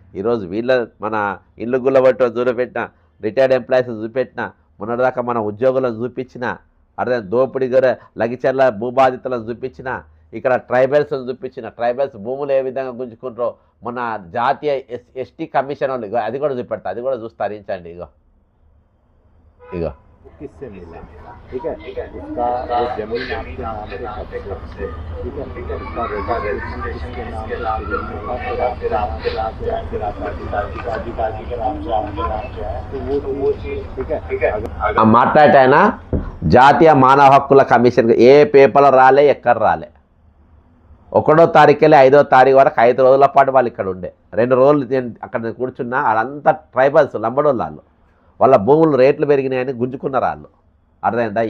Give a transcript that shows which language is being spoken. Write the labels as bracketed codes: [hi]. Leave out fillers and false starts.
[te] ఈరోజు మన ఇల్లు గుల్లబట్టి చూపెట్టిన, రిటైర్డ్ ఎంప్లాయీస్ చూపెట్టిన, మొన్నటిదాకా మన ఉద్యోగులను చూపించిన, అర్థం దోపిడీ గొర్రె లగిచర్ల భూబాధితులను చూపించిన, ఇక్కడ ట్రైబల్స్ని చూపించిన, ట్రైబల్స్ భూములు ఏ విధంగా గుంజుకుంటారో మొన్న జాతీయ ఎస్టీ కమిషన్ వాళ్ళు ఇగో అది కూడా చూపెడతా, అది కూడా చూసి తరించండి. ఇగో ఇగో [hi] किससे मिला, ठीक है, उसका वो जमीन आपके नाम पे कब से, ठीक है, उसका रजिस्ट्रेशन किसके नाम पे, फिर आपके नाम पे आपके दादी के नाम से आपके नाम से है, तो वो चीज़ ठीक है [te] మాట్లాడటైనా జాతీయ మానవ హక్కుల కమిషన్ ఏ పేపర్లో రాలే, ఎక్కడ రాలే. 1వ తారీఖు వెళ్ళి 5వ తారీఖు వరకు 5 రోజుల పాటు వాళ్ళు ఇక్కడ ఉండే. 2 రోజులు అక్కడ కూర్చున్నా వాళ్ళంతా ట్రైబల్స్ లంబడోళ్ళు వాళ్ళు. వాళ్ళ భూములు రేట్లు పెరిగినాయని గుంజుకున్నారు వాళ్ళు. అర్థమైందా?